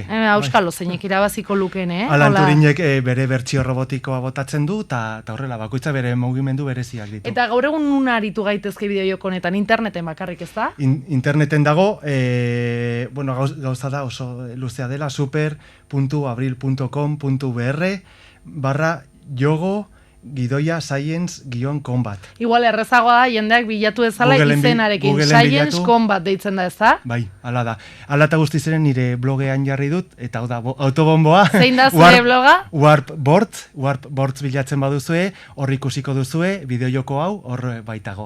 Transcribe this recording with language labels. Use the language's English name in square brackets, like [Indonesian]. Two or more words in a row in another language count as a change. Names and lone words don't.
[Basque] Auskalo zeinek irabaziko lukeen, Alan Turinek bere bertsio robotikoa botatzen du, eta horrela, bakoitza bere mugimendu bereziak ditu. Eta gaur egun nuna aritu gaitezke bideojoko honetan, interneten bakarrik, ez da? Interneten dago, gauza da oso luzea dela, super.abril.com.br/yogo _science-combat. Igual errezagoa da, jendeak bilatu ezala izenarekin, Science Combat deitzen da, ez da? Bai, ala da. Ala eta guztiz nire blogean jarri dut, eta hau da, autobomboa. Zein da zure bloga? Warpboards bilatzen baduzue, hor ikusiko duzue, bideojoko hau, hor baitago.